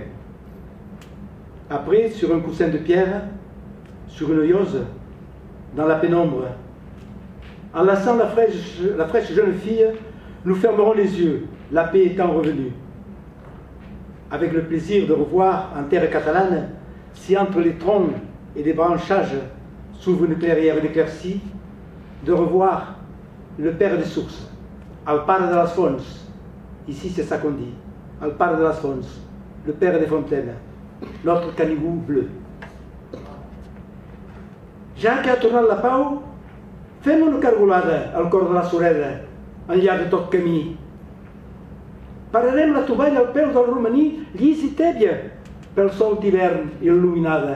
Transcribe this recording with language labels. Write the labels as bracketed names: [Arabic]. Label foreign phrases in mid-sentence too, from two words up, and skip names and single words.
[French] Après, sur un coussin de pierre, sur une yose, dans la pénombre, en lassant la fraîche jeune fille, nous fermerons les yeux, la paix étant revenue. Avec le plaisir de revoir en terre catalane, si entre les troncs et les branchages s'ouvre une clairière d'éclaircie, de revoir le père des sources, [Catalan] al pare de las fonts, [French] ici c'est ça qu'on dit, [Catalan] al pare de las fonts, [French] le père des fontaines, notre canigou bleu. [Catalan] Ja que ha tornat la pau, fem una cargolada al cor de la Sureda, enllà de tot camí. Pararem la tovalla al peu del romaní llis i tèbia pel sol d'hivern il·luminada.